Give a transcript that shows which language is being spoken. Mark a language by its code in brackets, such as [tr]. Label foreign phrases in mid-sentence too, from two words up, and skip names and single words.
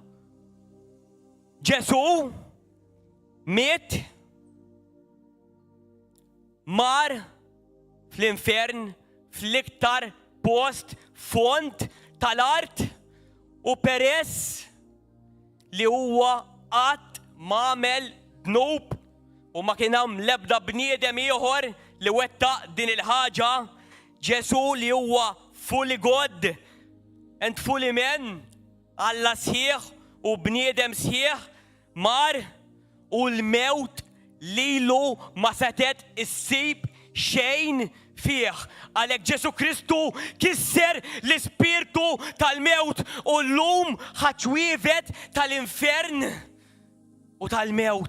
[mt] Ġesu miet mar fl-infern fl-iktar post font tal-art u peress li huwa qatt m'għamel dnub u ma kien hemm l-ebda bniedem ieħor li wettaq din il-ħaġa, Ġesu li huwa [en] fully God and fully man, [mt] Alla sħiħ u bniedem sħiħ mar u l-mewt lilu ma setet issib xejn fih. Għalhekk Ġesu Kristu kisser l-ispirtu tal-mewt u llum ħaċwivet tal-infern u tal-mewt.